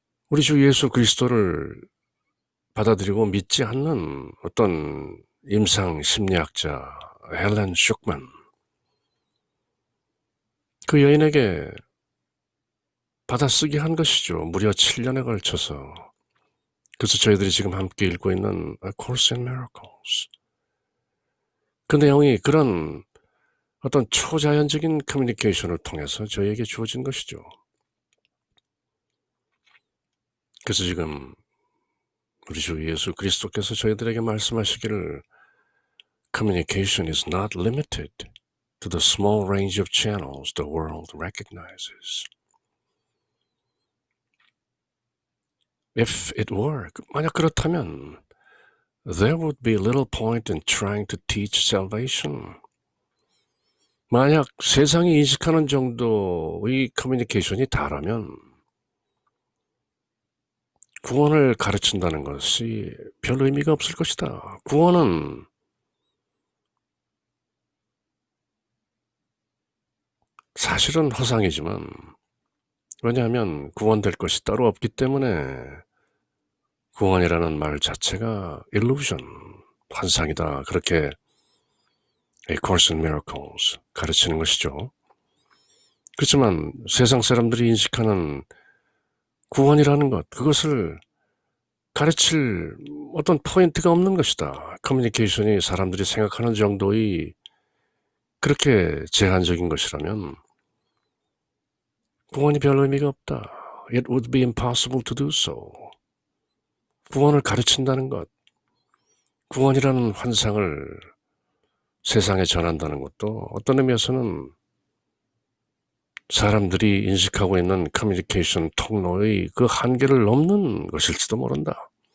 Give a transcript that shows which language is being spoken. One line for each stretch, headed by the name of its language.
Korean: 우리 주 예수 그리스도를 받아들이고 믿지 않는 어떤 임상 심리학자 헬렌 슈크만, 그 여인에게 받아쓰기 한 것이죠. 무려 7년에 걸쳐서. 그래서 저희들이 지금 함께 읽고 있는 A Course in Miracles, 그 내용이 그런 어떤 초자연적인 커뮤니케이션을 통해서 저희에게 주어진 것이죠. 그래서 지금 우리 주 예수 그리스도께서 저희들에게 말씀하시기를
English: Communication is not limited to the small range of channels the world recognizes. If it were,
Korean: 만약 그렇다면
English: there would be little point in trying to teach salvation.
Korean: 만약 세상이 인식하는 정도의 커뮤니케이션이 다라면 구원을 가르친다는 것이 별 의미가 없을 것이다. 구원은 사실은 허상이지만, 왜냐하면 구원될 것이 따로 없기 때문에 구원이라는 말 자체가 illusion, 환상이다. 그렇게 A Course in Miracles 가르치는 것이죠. 그렇지만 세상 사람들이 인식하는 구원이라는 것, 그것을 가르칠 어떤 포인트가 없는 것이다. 커뮤니케이션이 사람들이 생각하는 정도의 그렇게 제한적인 것이라면 구원이 별 의미가 없다.
English: It would be impossible to do so.
Korean: 구원을 가르친다는 것, 구원이라는 환상을 세상에 전한다는 것도 어떤 의미에서는 사람들이 인식하고 있는 커뮤니케이션 통로의 그 한계를 넘는 것일지도 모른다.